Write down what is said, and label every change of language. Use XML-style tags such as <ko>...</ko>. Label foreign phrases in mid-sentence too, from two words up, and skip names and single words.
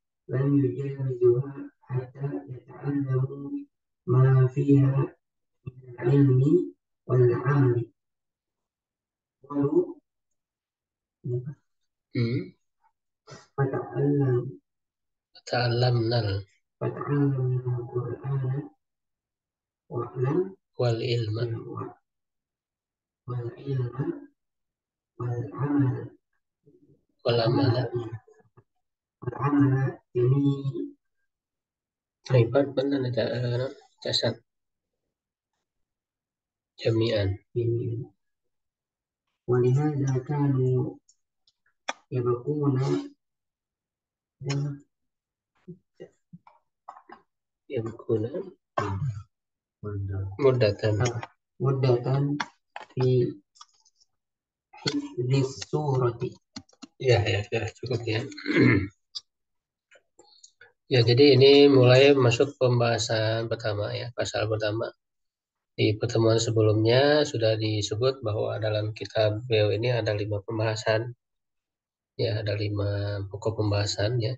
<ar>حتى يتعلموا ما فيها من العلم والعمل ولو ta'allamna al-Qur'ana والعلم والعمل والعمل</ar> <id>ini hebat benar ada</id> <ar>jasad jami'an. ولهذا كانوا يبقون مدةً في حفظ السورة.</ar> <id>Ya cukup ya. Ya, jadi ini mulai masuk pembahasan pertama ya, pasal pertama. Di pertemuan sebelumnya sudah disebut bahwa dalam kitab beliau ini ada 5 pembahasan, ya ada 5 pokok pembahasan ya.</id>